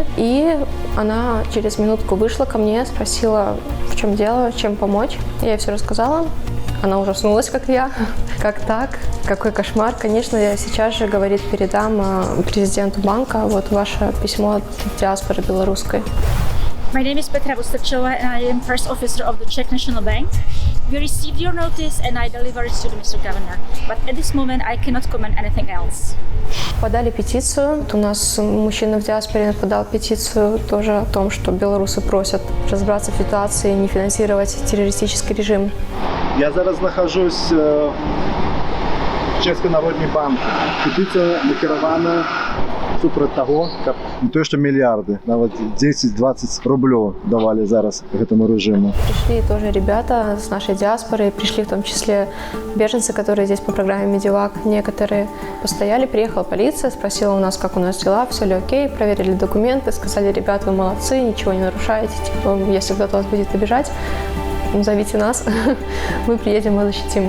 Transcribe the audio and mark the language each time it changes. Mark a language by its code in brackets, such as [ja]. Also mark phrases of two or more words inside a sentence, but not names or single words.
[ru] И она через минутку вышла ко мне, спросила, в чем дело, чем помочь. Я ей все рассказала. Она ужаснулась, как я. Как так? Какой кошмар. Конечно, я сейчас же, говорит, передам президенту банка вот ваше письмо от диаспоры белорусской. [en] My name is Petra Vostrčová and I am first officer of the Czech National Bank. We received your notice and I delivered it to the Mr. Governor. But at this moment I cannot comment anything else. [ru] Подали петицию. У нас мужчина в диаспоре подал петицию тоже о том, что белорусы просят разобраться в ситуации и не финансировать террористический режим. [uk] Я зараз нахожусь в Чеській Народній банку. Петиція накерована супроти того, [ru] как не то, что миллиарды, навіть 10-20 рублей давали зараз этому режиму. Пришли тоже ребята с нашей диаспоры, пришли в том числе беженцы, которые здесь по программе Медивак. Некоторые постояли, приехала полиция, спросила у нас, как у нас дела, все ли окей, проверили документы, сказали: ребята, вы молодцы, ничего не нарушаете, типа, если кто-то вас будет обижать, зовите нас, мы приедем и защитим.